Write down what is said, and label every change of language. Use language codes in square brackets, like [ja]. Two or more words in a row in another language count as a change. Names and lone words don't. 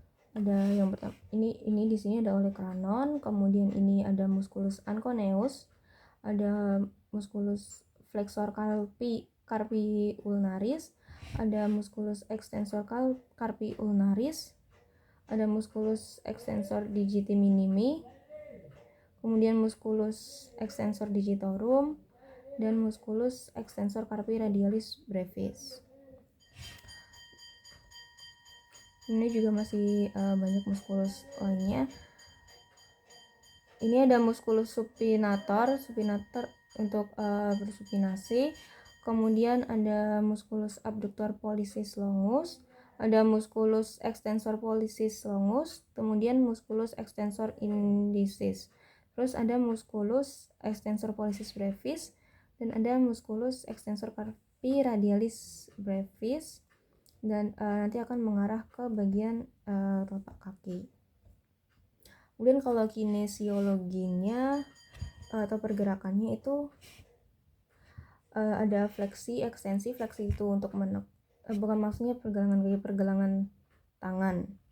[id] Ada yang pertama, ini di sini ada olecranon, kemudian ini ada [la] musculus anconeus, [id] ada [la] musculus flexor carpi ulnaris, [id] ada [la] musculus extensor carpi ulnaris, [id] ada [la] musculus extensor digiti minimi, [id] kemudian [la] musculus extensor digitorum, [id] dan [la] musculus extensor carpi radialis brevis. [id] Ini juga masih banyak musculus lainnya. Ini ada [la] musculus supinator [id] untuk bersupinasi. Kemudian ada [la] musculus abductor pollicis longus, [id] ada [la] musculus extensor pollicis longus, [id] kemudian [la] musculus extensor indicis. [id] Terus ada [la] musculus extensor pollicis brevis [id] dan ada [la] musculus extensor carpi radialis brevis, [id] dan nanti akan mengarah ke bagian telapak kaki. Kemudian kalau kinesiologinya atau pergerakannya itu ada fleksi, ekstensi. Fleksi itu untuk bukan maksudnya pergelangan tangan.